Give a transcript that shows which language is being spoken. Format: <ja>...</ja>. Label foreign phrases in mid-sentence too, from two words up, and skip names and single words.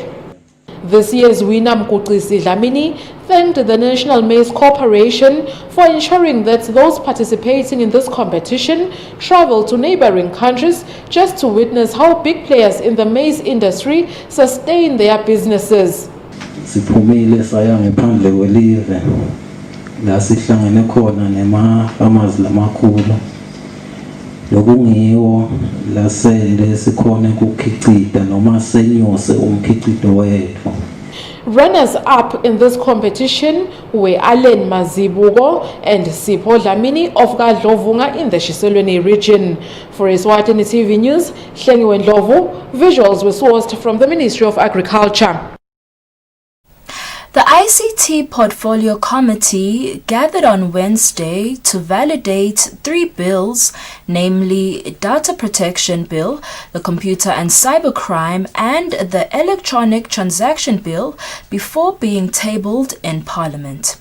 <en>This year's winner, Mkoqisi Dlamini, thanked the National Maize Corporation for ensuring that those participating in this competition travel to neighboring countries just to witness how big players in the maize industry sustain their businesses.</en> <ss>La sihlangene khona nema-farmers lamakhulu lokungiwo lasele sikhona ukukhicita noma senyuse umkhicito wethu.</ss> <en>Runners-up in this competition were Allen Mazibuko and Sipho Dlamini of Kadlovunga in the Shiselweni region. For Eswatini TV News, Hlengiwe Ndlovu, visuals were sourced from the Ministry of Agriculture. The ICT Portfolio Committee gathered on Wednesday to validate 3 bills, namely Data Protection Bill, the Computer and Cybercrime, and the Electronic Transaction Bill, before being tabled in Parliament.</en>